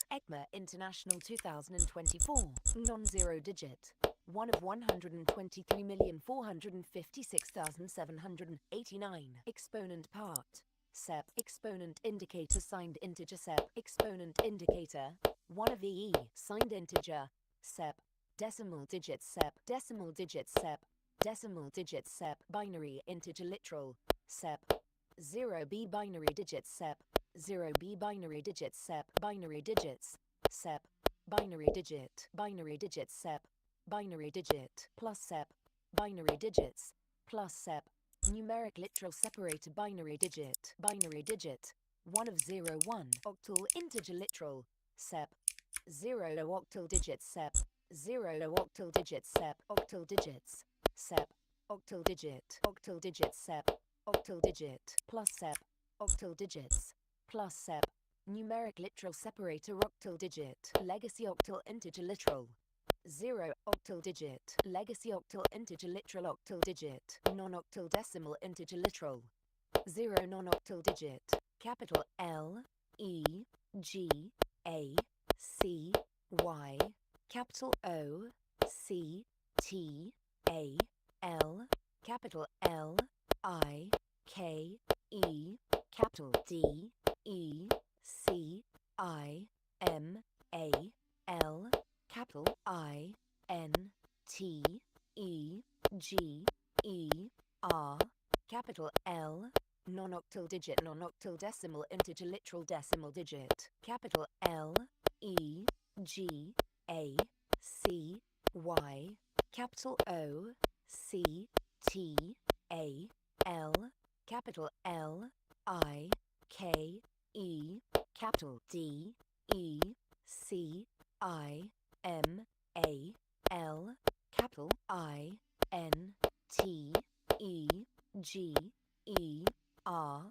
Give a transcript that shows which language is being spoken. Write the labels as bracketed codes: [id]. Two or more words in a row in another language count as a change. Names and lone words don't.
[en] ECMA International 2024. Non-zero digit. 1 of 123,456,789. Exponent part. Sep. Exponent indicator signed integer sep. Exponent indicator. 1 of EE. Signed integer. Sep. Decimal digit sep. Decimal digit sep. Decimal digit sep. Binary integer literal. Sep. 0b binary digits sep. 0b binary digits sep. Binary digits. Sep. Binary digit. Binary digits sep. Binary digit. Plus sep. Binary digits. Plus sep. Numeric literal separator binary digit. Binary digit. 1 of 0 1. Octal integer literal. Sep. 0 octal digits sep. 0 octal digits sep. Octal digits. Sep. Octal digit. Octal digit sep. Octal digit. Plus sep. Octal digits. Plus sep. Numeric literal separator octal digit. Legacy octal integer literal. 0 octal digit. Legacy octal integer literal octal digit. Non-octal decimal integer literal. 0 non-octal digit. Capital L E G A C Y. Capital O C T A L. Capital L I K E. Capital D E C I M A L. Capital I N T E G E R. Capital L. Non-octal digit. Non-octal decimal integer literal decimal digit. Capital L E G A C Y. Capital O C T A L. Capital L I K E. Capital D E C I M A L. Capital I N T E G E R.